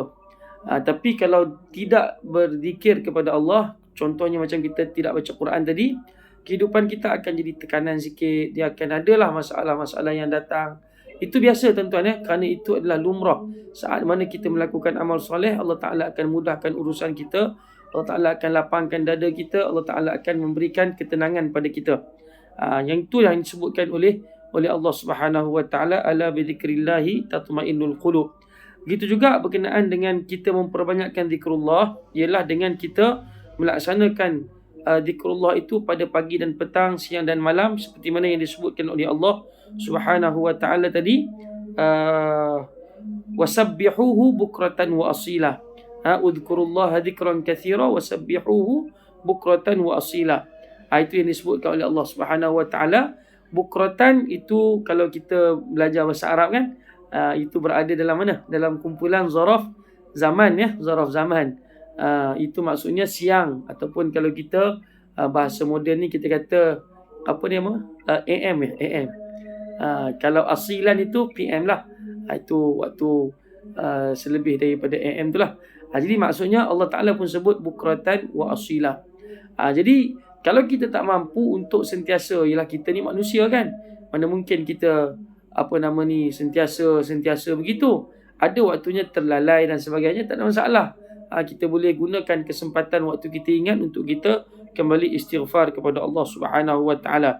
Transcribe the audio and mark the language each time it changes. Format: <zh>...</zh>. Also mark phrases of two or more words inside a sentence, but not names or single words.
<ms>Tapi kalau tidak berzikir kepada Allah, contohnya macam kita tidak baca Quran tadi, kehidupan kita akan jadi tekanan sikit, dia akan adalah masalah-masalah yang datang. Itu biasa tuan-tuan, kerana itu adalah lumrah. Saat mana kita melakukan amal soleh, Allah Ta'ala akan mudahkan urusan kita, Allah Ta'ala akan lapangkan dada kita, Allah Ta'ala akan memberikan ketenangan pada kita. Yang itu yang disebutkan oleh</ms> <ar>الله سبحانه وتعالى, ألا بذكر الله تطمئن القلوب.</ar> <ms>Begitu juga berkenaan dengan kita memperbanyakkan zikrullah, ialah dengan kita melaksanakan zikrullah itu pada pagi dan petang, siang dan malam, seperti mana yang disebutkan oleh</ms> <ar>الله سبحانه وتعالى</ar> <ms>tadi,</ms> <ar>وسبحوه بكرة وأصيلا اذكروا الله ذكرا كثيرا وسبحوه بكرة وأصيلا.</ar> <ms>Itu yang disebutkan oleh</ms> <ar>الله سبحانه وتعالى.</ar> <ms>Bukratan itu kalau kita belajar bahasa Arab kan, itu berada dalam mana? Dalam kumpulan</ms> <ar>ظرف زمان, ظرف زمان.</ar> <ms>Itu maksudnya siang, ataupun kalau kita bahasa moden ni kita kata apa dia AM AM. Kalau asilan itu PM lah. Itu waktu selebih daripada AM tu lah. Jadi maksudnya Allah Ta'ala pun sebut</ms> <ar>بكرة وأصيلا.</ar> <ms>Jadi kalau kita tak mampu untuk sentiasa, ialah kita ni manusia kan, mana mungkin kita sentiasa begitu. Ada waktunya terlalai dan sebagainya, tak ada masalah. Kita boleh gunakan kesempatan waktu kita ingat untuk kita kembali istighfar kepada</ms> <ar>الله سبحانه وتعالى.</ar>